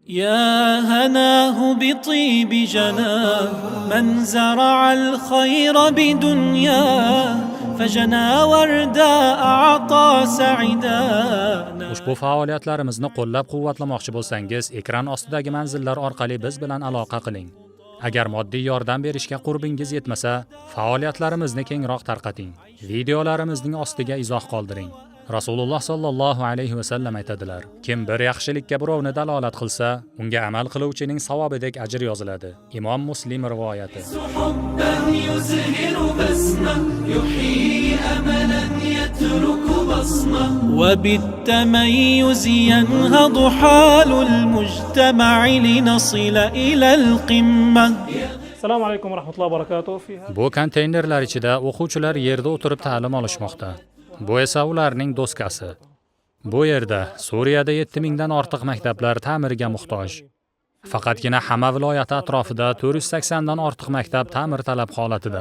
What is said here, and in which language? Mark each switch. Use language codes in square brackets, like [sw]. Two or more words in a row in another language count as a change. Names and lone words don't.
[ar] يا هناه بطيب جناه من زرع الخير بدنياه فجنى وردا أعطى سعدا. [uz] Ushbu faoliyatlarimizni qo'llab-quvvatlamoqchi bo'lsangiz, ekran ostidagi manzillar orqali biz bilan aloqa qiling. Agar moddiy yordam berishga qurbingiz yetmasa, faoliyatlarimizni kengroq tarqating. Videolarimizning ostiga izoh qoldiring. Rasululloh [ar] صلى الله عليه وسلم [uz] aytadilar: kim bir yaxshilikka birovni dalolat qilsa, unga amal qiluvchining savobidek ajr yoziladi. Imom Muslim rivoyati. [ar] وبالتميز ينهض حال المجتمع لنصل إلى القمة. السلام عليكم ورحمة الله وبركاته. [uz] Bu konteynerlar ichida o'quvchilar yerda o'tirib ta'lim olishmoqda. Bu esa ularning doskasi. Bu yerda Suriyada 7000 dan ortiq maktablar ta'mirga muhtoj. Faqatgina Hama viloyati atrofida 480 dan ortiq maktab ta'mirtalab holatida.